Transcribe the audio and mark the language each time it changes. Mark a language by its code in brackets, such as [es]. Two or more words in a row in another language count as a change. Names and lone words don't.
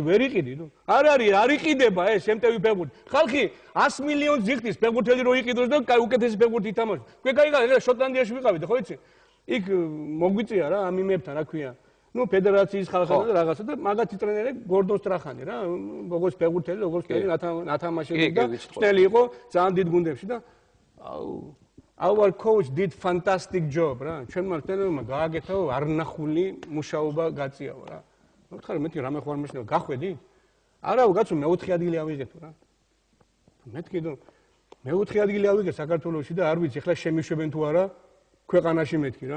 [ka] ვერ იყიდი ნუ არ იყიდება ეს შემტევი ფეხბურთი ხალხი 100 მილიონს ზიხდის ფეხბურთელი რო იყიდოს და კაი უკეთესი ფეხბურთი ითამაშოს თქვენ კაი შოტლანდიაში ვიყავით ხო იცი იქ მოგვიწია რა ამ იმებთან რა ქვია ნუ ფედერაციის ხალხი და რაღაცა და მაგათი ტრენერი გორდონ სტრახანი რა როგორც ფეხბურთელი როგორც ნათამაშები და წელი იყო ძალიან დიდ გუნდებში და [en] Our coach did fantastic job [ka] რა. ჩვენმა ტრენერმა გააკეთა არნახული მუშაობა გაწიავა რა. მოთხარ მეთქი რამე ხო არ მეშნევა გახვედი? არა კაცო მე-4 ადგილი ავიღეთ რა. მეთქი თუ მე-4 ადგილი ავიღე საქართველოში და არ ვიცი ხლა შემიშვებენ თუ არა ქვეყანაში მეთქი რა.